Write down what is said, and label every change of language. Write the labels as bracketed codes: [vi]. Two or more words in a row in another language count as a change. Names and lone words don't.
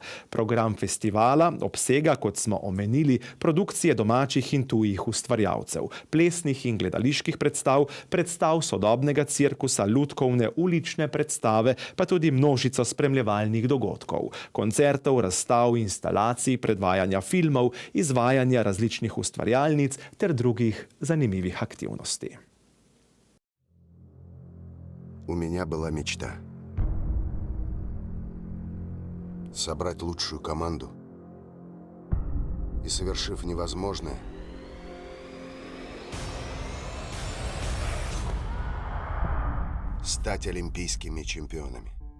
[sl] Program festivala obsega, kot smo omenili, produkcije domačih in tujih ustvarjalcev, plesnih in gledaliških predstav, predstav sodobnega cirkusa, lutkovne ulične predstave, pa tudi množico spremljevalnih dogodkov, koncertov, razstav, instalacij, predvajanja filmov, izvajanja različnih ustvarjalnic ter drugih zanimivih aktivnosti. [ru] У меня была мечта. Собрать лучшую команду и, совершив невозможное, стать олимпийскими чемпионами.